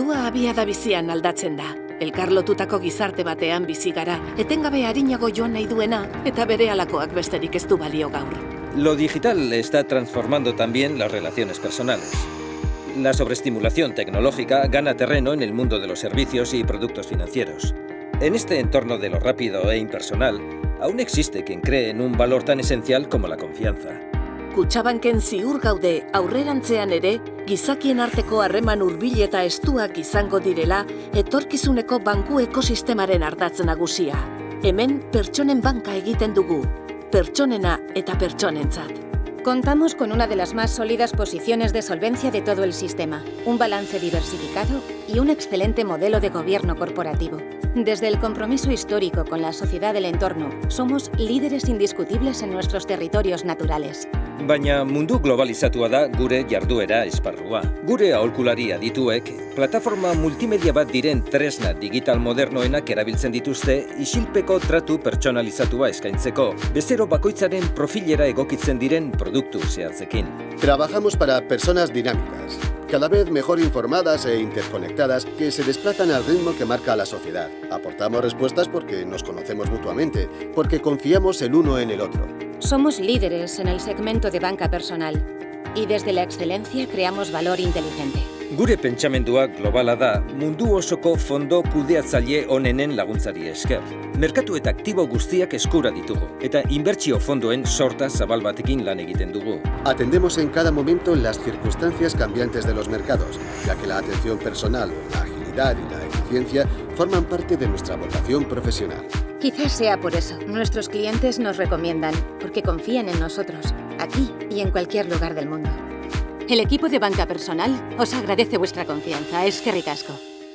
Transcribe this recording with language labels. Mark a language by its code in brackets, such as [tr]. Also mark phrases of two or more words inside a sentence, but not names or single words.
[eu] Abiada bizian aldatzen da. Elkarlotutako gizarte batean bizi gara, etengabe arinago joan nahi duena, eta berehalakoak besterik ez du balio gaur. [es] Lo digital está transformando también las relaciones personales. La sobreestimulación tecnológica gana terreno en el mundo de los servicios y productos financieros. En este entorno de lo rápido e impersonal, aún existe quien cree en un valor tan esencial como la confianza. [eu] Kutxabanken ziur gaude aurrerantzean ere, gizakien arteko harreman hurbil eta estuak izango direla, etorkizuneko banku ekosistemaren ardatz nagusia. Hemen pertsonen banka egiten dugu, pertsonena eta pertsonentzat. [es] Contamos con una de las más sólidas posiciones de solvencia de todo el sistema, un balance diversificado y un excelente modelo de gobierno corporativo. Desde el compromiso histórico con la sociedad del entorno, somos líderes indiscutibles en nuestros territorios naturales. [eu] Baina mundu globalizatua da gure jarduera esparrua. Gure aholkulari adituek, plataforma multimedia bat diren tresna digital modernoenak erabiltzen dituzte isilpeko tratu pertsonalizatua eskaintzeko, bezero bakoitzaren profilera egokitzen diren produktu zehatzekin. [es] Trabajamos para personas dinámicas, cada vez mejor informadas e interconectadas, que se desplazan al ritmo que marca la sociedad. Aportamos respuestas porque nos conocemos mutuamente, porque confiamos el uno en el otro. Somos líderes en el segmento de banca personal y desde la excelencia creamos valor inteligente. [eu] Gure pentsamendua globala da mundu osoko fondo kudeatzaile onenen laguntzari esker. Merkatu eta aktibo guztiak eskura ditugu eta inbertsio fondoen sorta zabal batekin lan egiten dugu. [es] Atendemos en cada momento las circunstancias cambiantes de los mercados, ya que la atención personal, la agilidad y la eficiencia forman parte de nuestra vocación profesional. Quizás sea por eso, nuestros clientes nos recomiendan, porque confían en nosotros, aquí y en cualquier lugar del mundo. El equipo de banca personal os agradece vuestra confianza. [eu] Eskerrik asko.